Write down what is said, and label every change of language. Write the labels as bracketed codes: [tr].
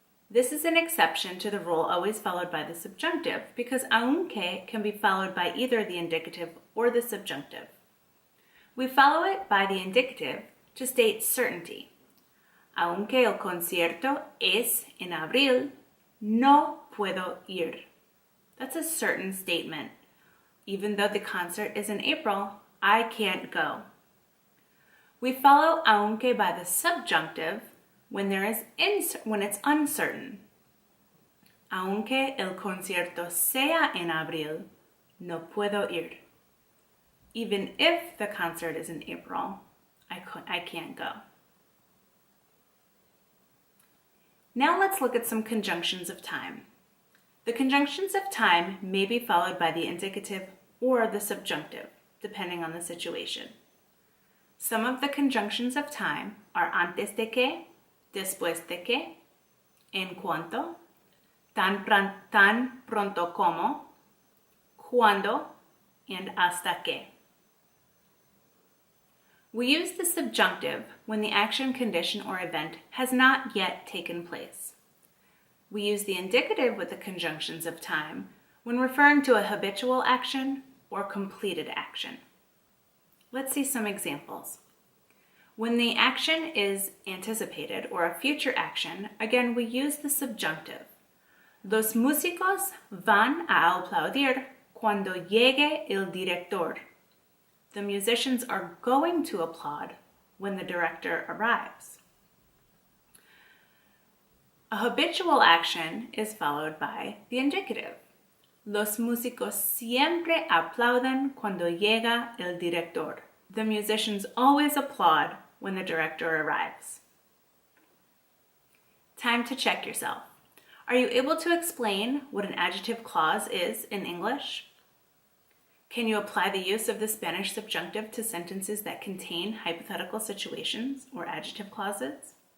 [en] This is an exception to the rule always followed by the subjunctive because aunque can be followed by either the indicative or the subjunctive. We follow it by the indicative to state certainty. [es] Aunque el concierto es en abril, no puedo ir. [en] That's a certain statement. Even though the concert is in April, I can't go. We follow aunque by the subjunctive when it's uncertain. [es] Aunque el concierto sea en abril, no puedo ir. [en] Even if the concert is in April, I can't go. Now let's look at some conjunctions of time. The conjunctions of time may be followed by the indicative or the subjunctive, depending on the situation. Some of the conjunctions of time are antes de que, después de que, en cuanto, tan pronto como, cuando, and hasta que. We use the subjunctive when the action, condition, or event has not yet taken place. We use the indicative with the conjunctions of time when referring to a habitual action or completed action. Let's see some examples. When the action is anticipated or a future action, again, we use the subjunctive. [es] Los músicos van a aplaudir cuando llegue el director. [en] The musicians are going to applaud when the director arrives. A habitual action is followed by the indicative. [es] Los músicos siempre aplauden cuando llega el director. [en] The musicians always applaud when the director arrives. Time to check yourself. Are you able to explain what an adjective clause is in English? Can you apply the use of the Spanish subjunctive to sentences that contain hypothetical situations or adjective clauses?